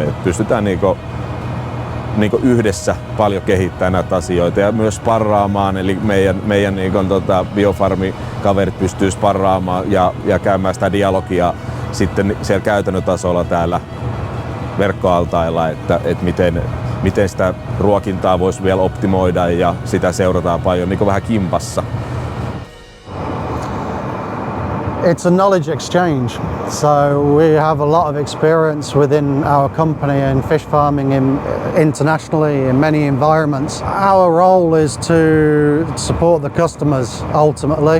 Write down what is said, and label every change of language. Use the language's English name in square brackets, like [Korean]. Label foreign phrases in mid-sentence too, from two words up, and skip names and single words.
[Finnish] Et pystytään yhdessä paljon kehittämään näitä asioita ja myös sparraamaan, eli meidän biofarmikaverit pystyy sparraamaan ja käymään sitä dialogia sitten siellä käytännön tasolla täällä verkkoaltailla, että miten sitä ruokintaa voisi vielä optimoida ja sitä seurataan paljon vähän kimpassa. [English] It's a knowledge exchange, so we have a lot of experience within our company in fish farming internationally in many environments. Our role is to support the customers ultimately.